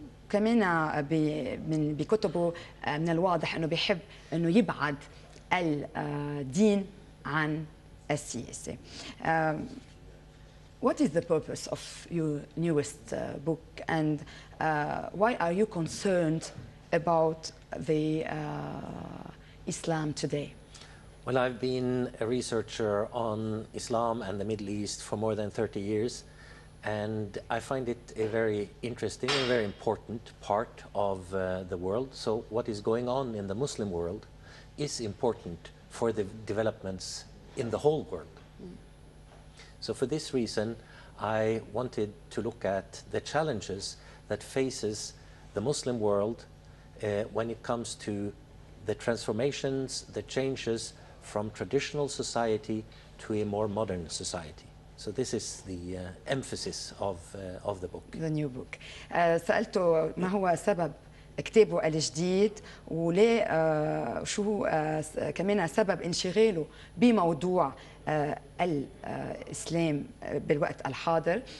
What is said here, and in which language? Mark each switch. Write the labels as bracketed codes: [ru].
[ar] كمان بكتبه من الواضح أنه بيحب أنه يبعد الدين عن السياسة. [en] What is the purpose of your newest book, and why are you concerned about the Islam today? Well, I've been a researcher on Islam and the Middle East for more than 30 years. And I find it a very interesting and very important part of the world. So what is going on in the Muslim world is important for the developments in the whole world. So for this reason, I wanted to look at the challenges that faces the Muslim world when it comes to the transformations, the changes from traditional society to a more modern society. So this is the emphasis of the book. The new book. [ar] سألته ما هو سبب كتابه الجديد، وليه شو كمان سبب انشغاله بموضوع الإسلام بالوقت الحاضر.